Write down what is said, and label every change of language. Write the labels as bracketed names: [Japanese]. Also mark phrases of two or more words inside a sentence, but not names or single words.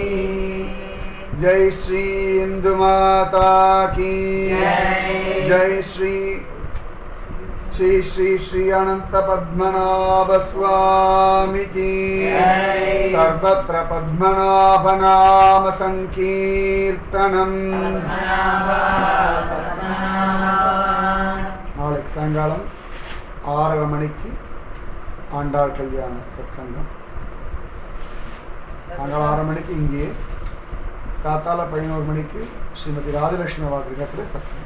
[Hindi] जय श्री इंदु माता की जय श्री श्री श्री श्री अनंत पद्मनाभ स्वामी की [Sanskrit] सर्वत्र पद्मनाभ नाम संकीर्तनम. [Tamil] நாளைக்கு சாயங்காலம் 6:30 மணிக்கு ஆண்டாள் கல்யாணம் சத்சங்கம். சாயங்காலம் 6:30 மணிக்கு இங்கே, காத்தால 11 மணிக்கு ஸ்ரீமதி ராஜலட்சுமி வாகிரகத்தில் சத்சங்கம்.